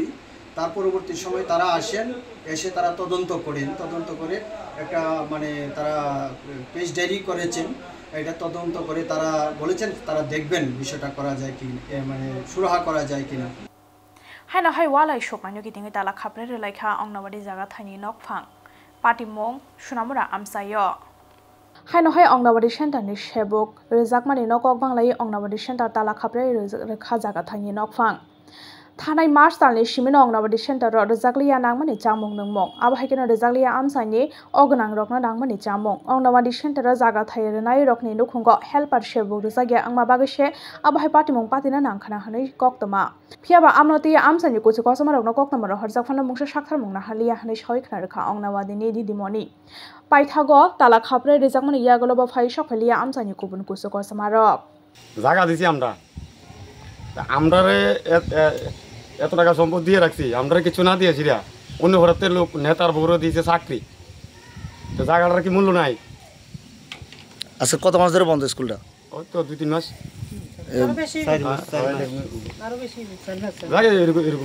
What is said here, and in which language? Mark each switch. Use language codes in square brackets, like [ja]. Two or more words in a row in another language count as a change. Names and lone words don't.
[bn] তার পরবর্তী সময় তারা আসেন, এসে তারা তদন্ত করে একটা মানে তারা কেস ডায়েরি করেছেন। এটা তদন্ত করে তারা বলেছেন তারা দেখবেন বিষয়টা করা যায় কি মানে সুরাহা করা যায় কিনা। [trp] হাইনা হাই ওয়ালাই শোকনানি গিদিङै दाला खाब्रे रेलायखा अंगनाबादि जागा थाइनि नकफां पाटिमुं सुनामुरा आमसायो हाइनो हाइ अंगनाबादि सेन्टारनि सेबक रेजाकमानि नकक बांलायै अंगनाबादि सेन्टार दाला खाब्रे रेखा जागा थाइनि नकफां थानाय मार्च दाननि सिमिनो अंगनवाड़ी सेंटर रजाकलिया नांगमानि चामुं नंमं आबाहायकेनो रजाकलिया आमसानि अगनां रकना नांगमानि चामुं अंगनवाड़ी सेंटर जागा थायरनाय रकनि नुखुंग हेल्पार शेबु रजागिया आंमा बागेसे आबाहाय पाटिमुं पातिना नांखाना हनै कक्तमा फियाबा आमनति आमसानि कुचु कसमा रकना कक्तमा हरजाकफाना मुंसे साक्थार मुंना हालिया हनै सयखना रखा अंगनवाड़ीनि दिदिमनि पाइथागो ताला खाप्रे रजाकमानि यागलबा फाइ सफलिया आमसानि कुबुन कुचु कसमा रक [bn] জায়গা দিছি আমরারে এত টাকা সম্পদ দিয়ে রাখছি আমরা কিছু না দিয়েছি রা অন্য ঘরেতে লোক নেতার বউরে দিয়েছে চাকরি তো জায়গাটার কি মূল্য নাই আচ্ছা কত মাস ধরে বন্ধ স্কুলটা ওই তো 2-3 মাস এরকম